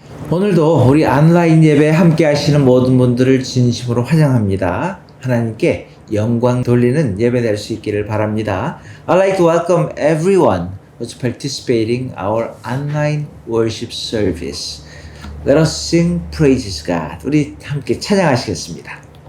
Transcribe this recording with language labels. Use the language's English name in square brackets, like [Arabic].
[Korean] 오늘도 우리 온라인 예배 함께 하시는 모든 분들을 진심으로 환영합니다. 하나님께 영광 돌리는 예배 될 수 있기를 바랍니다. [English] I'd like to welcome everyone who's participating our online worship service. Let us sing praises God. [Korean] 우리 함께 찬양하시겠습니다.